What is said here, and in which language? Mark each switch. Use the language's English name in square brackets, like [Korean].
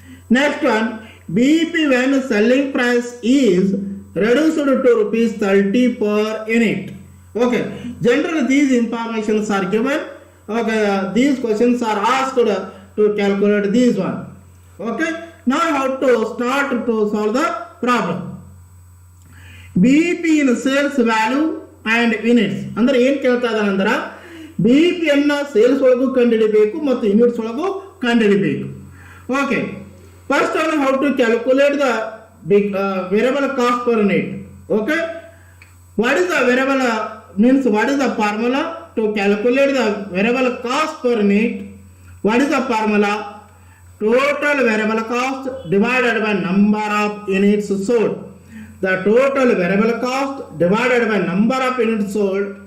[English] Next one, BP when selling price is reduced to rupees 30 per unit. Okay, generally these informations are given. Okay, these questions are asked to calculate this one. Okay, now how to start to solve the problem. BP in sales value and units [Kannada] ಅಂದ್ರೆ ಏನು ಕೇಳ್ತಾ ಇದ್ದಾನೆ ಅಂದ್ರೆ BP ಅನ್ನು sales ಒಳಗೂ ಕಂಡುಹಿಡಿಯಬೇಕು ಮತ್ತು units ಒಳಗೂ ಕಂಡುಹಿಡಿಯಬೇಕು. [English] Okay, first all how to calculate the variable cost per unit. Okay, what is the variable means what is the formula to calculate the variable cost per unit? What is the formula? Total variable cost divided by number of units sold. The total variable cost divided by number of units sold.